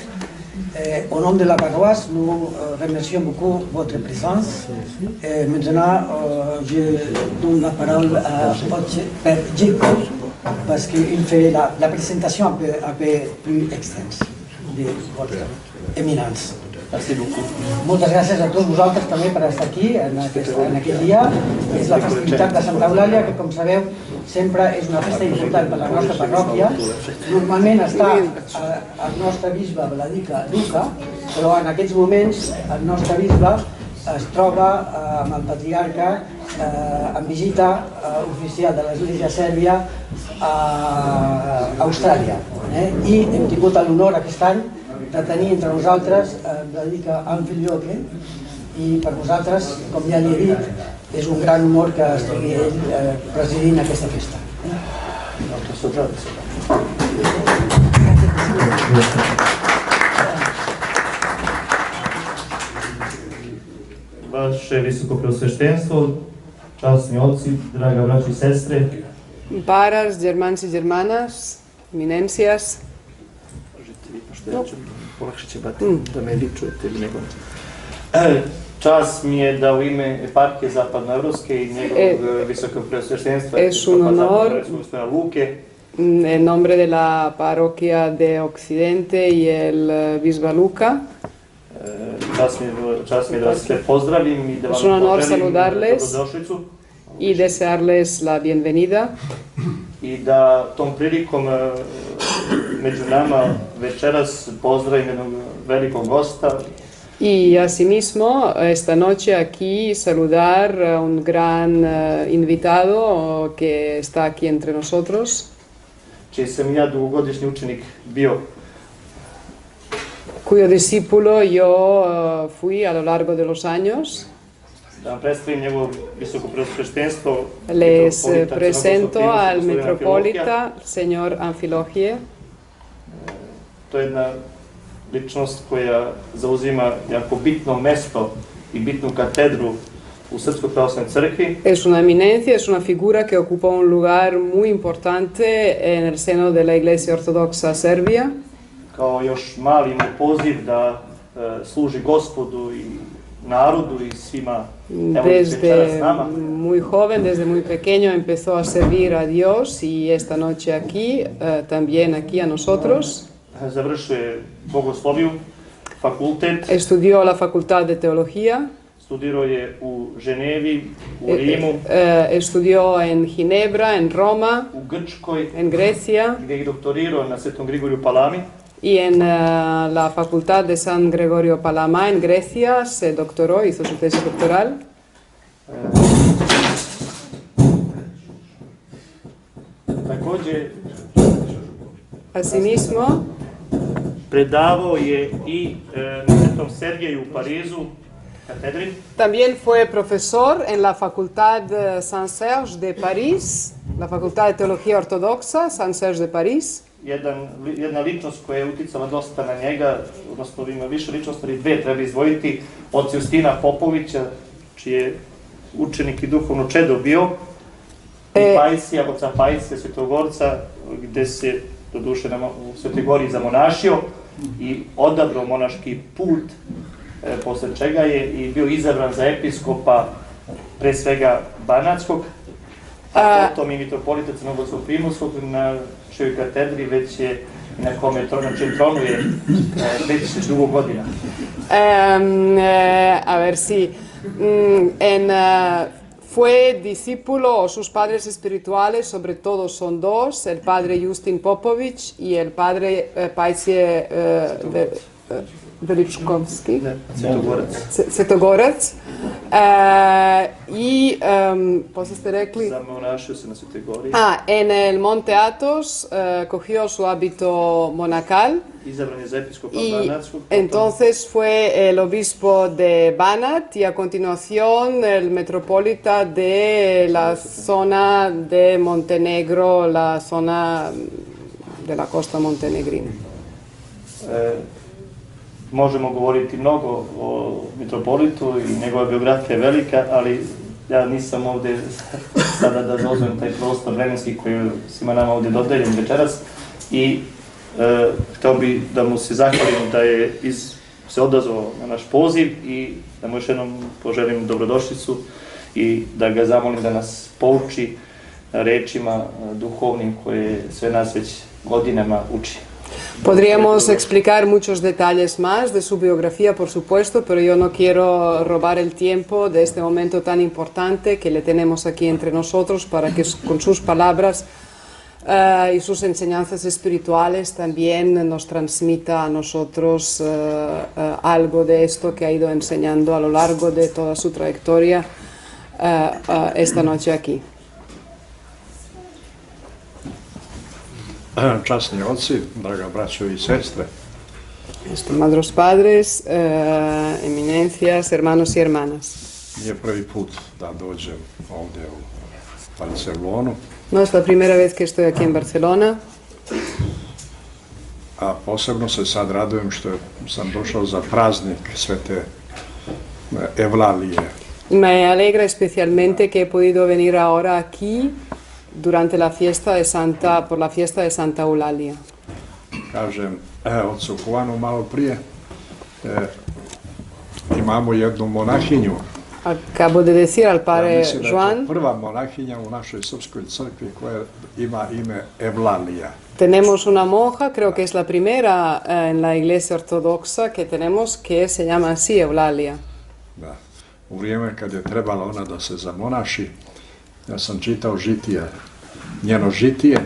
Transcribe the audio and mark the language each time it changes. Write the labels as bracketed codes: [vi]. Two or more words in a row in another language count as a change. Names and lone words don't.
[fr] Au nom de la paroisse, nous remercions beaucoup votre présence. Maintenant, je donne la parole à votre Père Jacob parce qu'il fait la présentation un peu plus extensa de votre éminence. Merci beaucoup. [ca] Moltes gràcies a tots vosaltres també per estar aquí en aquest dia. És la festivitat de Santa Eulàlia, que com sabeu sempre és una festa important per la nostra parròquia. Normalment està el nostre bisbe Vladica Luca, però en aquests moments el nostre bisbe es troba amb el patriarca en visita oficial de l'Església Sèrbia a Austràlia. I hem tingut l'honor aquest any de tenir entre nosaltres Vladica Amfiloche i per nosaltres, com ja li he dit, és un gran honor que estigui ell presidint aquesta festa. [sr] Vaše visoko preosveštenstvo, časni oci, draga braći i sestre, [ca] pares, germans i germanes, eminències. [sr] Da me vi čujete ili nego. Čast mi je da u ime eparhije Zapadnoevropske i njegovog visokog preosveštenstva gospodina Luke, [es] en nombre de la parroquia de Occidente y el bisbe Luca, [sr] čast mi je da vas sve pozdravim i da vam poželim dobrodošlicu [es] y desearles la bienvenida. [sr] I da tom prilikom među nama večeras pozdravim jednog velikog gosta. [es] Y asimismo, esta noche aquí saludar a un gran invitado que está aquí entre nosotros. [sr] Čiji sam ja dugogodišnji učenik bio. [es] Cuyo discípulo yo fui a lo largo de los años. [sr] Da vam predstavim njegovo visoko preosveštenstvo. [es] Les presento al metropolita, señor Amfilohije. [sr] To je jedna ličnost koja zauzima jako bitno mesto i bitnu katedru u Srpskoj pravoslavnoj crkvi. [es] Es una eminencia, es una figura que ocupa un lugar muy importante en el seno de la Iglesia Ortodoxa Serbia. [sr] Kao još mali mu poziv da služi Gospodu i narodu i svima. [es] Desde muy joven, desde muy pequeño empezó a servir a Dios y esta noche aquí, también aquí a nosotros. [sr] Završio je Bogosloviju, fakultet. [es] Estudió la Facultad de Teología. [sr] Studirao je u Ženevi, u Rimu. [es] Estudió en Ginebra, en Roma, [sr] u Grčkoj, [es] en Grecia. [sr] Gdje je doktorirao na Svetom Grigoriju Palami. [es] Y en la Facultad de San Gregorio Palama, en Grecia, se doctoró, hizo su tesis doctoral. [sr] Također, [es] asimismo, [sr] predavao je i na Svetom Sergeju u Parizu, katedri. [es] También fue profesor en la Facultad Saint-Serge de París, la Facultad de Teología Ortodoxa, Saint-Serge de París. [sr] Jedna ličnost koja je uticala dosta na njega, odnosno ima više ličnosti, ali dve treba izdvojiti, oca Justina Popovića, čiji je učenik i duhovno čedo bio, i Pajsija, oca Pajsija, Svetogorca, gde se doduše u Svetoj Gori zamonašio i odabrao monaški put, posle čega je i bio izabran za episkopa pre svega Banatskog, a potom i mitropolita Crnogorskog Primorskog na čijoj katedri već je na čem tronu je već dugo godina. [es] A ver si fue discípulo o sus padres espirituales sobre todo son dos, el padre Justin Popović y el padre Pajsije Veličkovski, Svetogorac. [sr] Poslije ste rekli... Zamonašio se na Svetoj gori. [es] En el Monte Athos cogió su hábito monacal. [sr] Izabran je za episkopa [es] Y [sr] Banatskog. [es] entonces fue el obispo de Banat y a continuación el metropolita de la zona de Montenegro, la zona de la costa montenegrina. [sr] Možemo govoriti mnogo o mitropolitu i njegova biografija je velika, ali ja nisam ovdje sada da zauzmem taj prostor vremenski koji je svima nama ovdje dodeljen večeras i htio bi da mu se zahvalim da je se odazvao na naš poziv i da mu još jednom poželim dobrodošlicu i da ga zamolim da nas pouči rečima duhovnim koje sve nas već godinama uči. [es] Podríamos explicar muchos detalles más de su biografía, por supuesto, pero yo no quiero robar el tiempo de este momento tan importante que le tenemos aquí entre nosotros para que con sus palabras y sus enseñanzas espirituales también nos transmita a nosotros algo de esto que ha ido enseñando a lo largo de toda su trayectoria esta noche aquí. [sr] Časni oci, draga braćo i sestre, [es] Estimados padres, eminencias, hermanos y hermanas. [sr] nije prvi put da dođem ovdje u Barcelonu, [es] No es la primera vez que estoy aquí en Barcelona. [sr] a posebno se sad radujem što sam došao za praznik Svete Evlalije. [es] Me alegra especialmente que he podido venir ahora aquí durante la fiesta de por la fiesta de Santa Eulalia. [sr] Kažem ocu Juanu malo prije, imamo jednu monahinju. [es] Acabo de decir al [sr] Ja [es] padre [sr] mislim da je to [es] Joan, [sr] prva monahinja u našoj srpskoj crkvi koja ima ime Evlalija. [es] tenemos una monja, creo que es la primera en la iglesia ortodoxa que tenemos, que se llama así, Eulalia. [sr] Da. U vrijeme kad je trebala ona da se zamonaši, ja sam čitao žitije, njeno žitije.